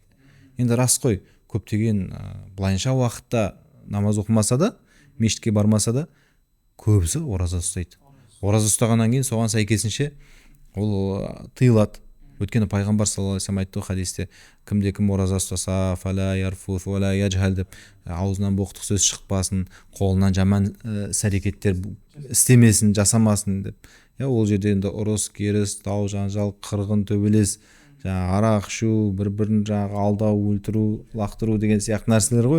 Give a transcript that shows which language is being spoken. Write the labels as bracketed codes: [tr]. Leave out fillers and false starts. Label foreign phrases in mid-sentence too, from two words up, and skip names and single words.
[kk] Енді рас қой, көптеген былайынша уақытта намаз оқымаса да, мешітке бармаса да, көбісі ораза ұстайды. Ораза ұстағаннан кейін соған сәйкесінше ол тыйылады. Өйткені пайғамбар [ar] صلى الله عليه وسلم [kk] айтты хадисте, кімде-кім ораза ұстаса, [ar] فلا يرفث ولا يجهل [kk] деп, аузынан боқтық сөз шықпасын, қолынан жаман іс-әрекеттер істемесін, жасамасын деп. Ол жерде енді ұрыс, керіс, дау, жанжал, қырғын, төбелес, арақ ішу, бір-бірін алдау, өлтіру, лақтыру деген сияқты нәрселер ғой.